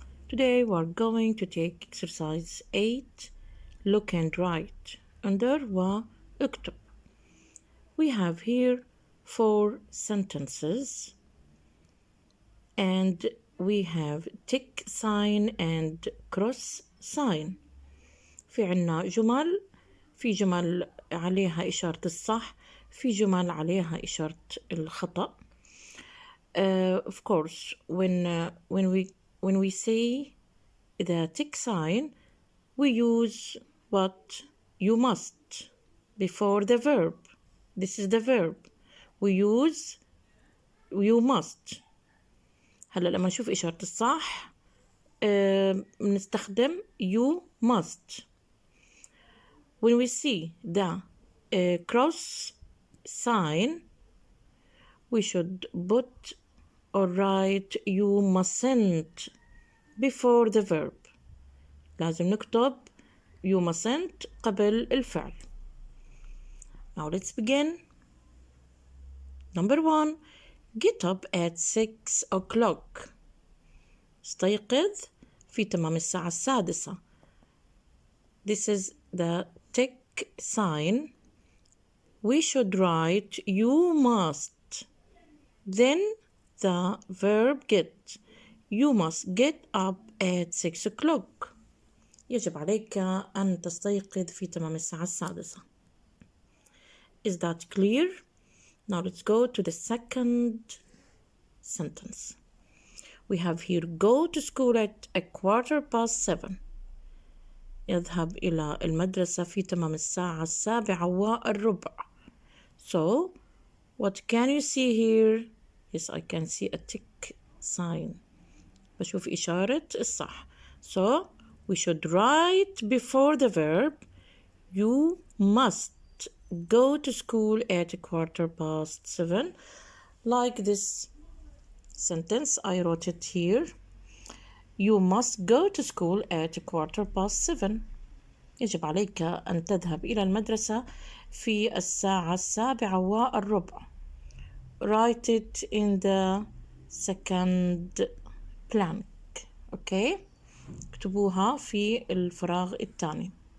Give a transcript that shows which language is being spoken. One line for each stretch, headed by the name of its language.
English: Today we're going to take exercise 8. Look and write. Under واكتب. We have here 4 sentences and we have tick sign and cross sign.
Arabic: في عنا جمل، في جمل عليها إشارة الصح، في جمل عليها إشارة الخطأ.
English: Of course, when we say the tick sign, we use what you must before the verb. This is the verb. We use you must.
Arabic: هلا لما نشوف إشارة الصح نستخدم
English: you must. When we see the cross sign, we should put or write you mustn't before the verb.
Arabic: لازم نكتب
English: you mustn't
Arabic: قبل الفعل.
English: Now let's begin. Number 1. Get up at 6 o'clock.
Arabic: استيقظ في تمام الساعة 6.
English: This is the tick sign. We should write you must. Then the verb get. You must get up at 6 o'clock.
Arabic: يجب عليك أن تستيقظ في تمام الساعة 6.
English: Is that clear? Now let's go to the second sentence. We have here go to school at 7:15.
Arabic: يذهب إلى المدرسة في تمام الساعة 7:15.
English: So, what can you see here? Yes, I can see a tick sign.
Arabic: بشوف إشارة الصح.
English: So, we should write before the verb, you must go to school at 7:15. Like this sentence, I wrote it here. You must go to school at 7:15.
Arabic: يجب عليك أن تذهب إلى المدرسة في الساعة 7:15.
English: Write it in the second blank. Okay?
Arabic: اكتبوها في الفراغ الثاني.